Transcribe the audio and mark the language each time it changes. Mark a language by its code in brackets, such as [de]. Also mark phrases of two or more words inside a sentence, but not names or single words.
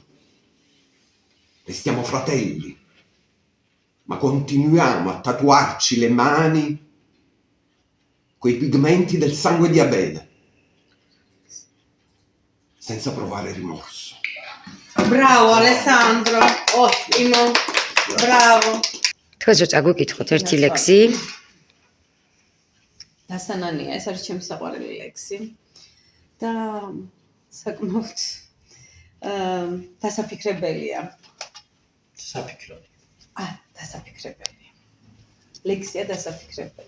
[it] Restiamo fratelli, ma continuiamo a tatuarci le mani coi pigmenti del sangue di Abele, senza provare rimorso. Bravo Alessandro, ottimo, bravo. [ka] თქვენს რო წაგვიკითხოთ ერთი ლექსი, დასანანია, ეს არის ჩემი საყვარელი ლექსი და საკმაოდ დასაფიქრებელია. საფიქროდი. დასაფიქრებელია. ლექსია დასაფიქრებელი.